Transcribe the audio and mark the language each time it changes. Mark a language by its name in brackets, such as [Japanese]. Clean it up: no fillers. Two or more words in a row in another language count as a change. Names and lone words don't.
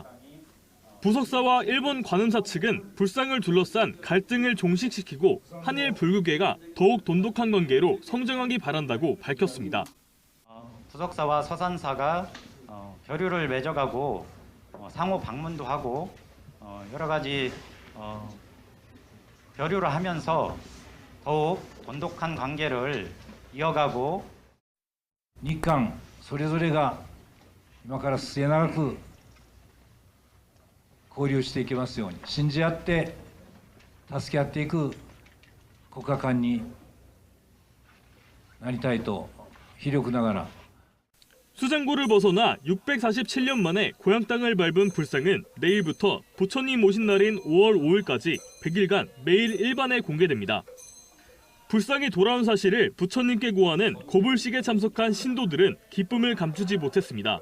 [Korean] 부석사와 일본 관음사 측은 불상을 둘러싼 갈등을 종식시키고 한일 불국계가 더욱 돈독한 관계로 성장하기 바란다고 밝혔습니다. 부석사와 서산사가 교류를 맺어가고 상호 방문도 하고 여러 가지 교류를 하면서 더욱 돈독한 관계를 이어가고 [Japanese] 日韓それぞれが今から末永く交流していけますように信じ合って助け合っていく国家間になりたいと非力ながら [Korean] 수장고를 벗어나 647년 만에 고향 땅을 밟은 불상은 내일부터 부처님 오신 날인 5월 5일까지 100일간 매일 일반에 공개됩니다. 불상이 돌아온 사실을 부처님께 고하는 고불식에 참석한 신도들은 기쁨을 감추지 못했습니다.